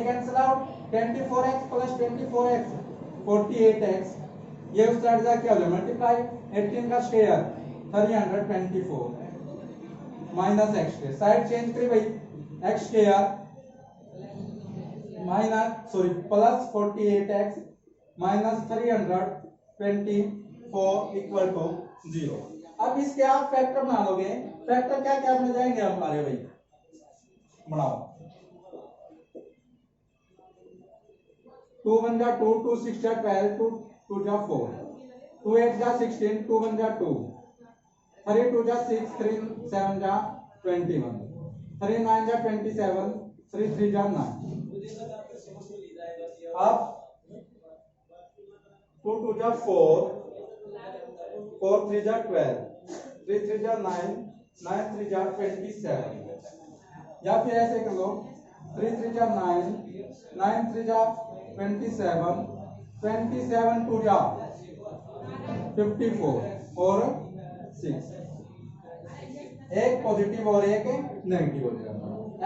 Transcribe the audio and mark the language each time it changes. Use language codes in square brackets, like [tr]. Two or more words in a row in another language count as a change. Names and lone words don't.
[en] cancel out 24x plus 24x 48x, [hi] ये उस साइड जा क्या हो जाए मल्टीप्लाई 18 का स्क्वायर 324 [en] minus x square, side change [hi] करी भाई [en] x square minus sorry plus 48x minus 324 equal to 0. [hi] अब इसके आप फैक्टर बना लोगे, फैक्टर क्या क्या बन जाएंगे हमारे भाई, बनाओ 2 1 जा 2, 2 6 जा 12, 2 2 जा 4, 2 8 जा 16, 2 1 जा 2, 3 2 जा 6, 3 7 जा 21, 3 9 जा 27, 3 3 जा 9। अब 2 2 जा 4, 4 3 जा 12, 3 3 जा 9, 9 3 जा 27, या फिर ऐसे कर लो 3 3 जा 9, 9 3 जा 27, 27 टू जा 54 और 6, एक पॉजिटिव और एक नेगेटिव हो जाएगा।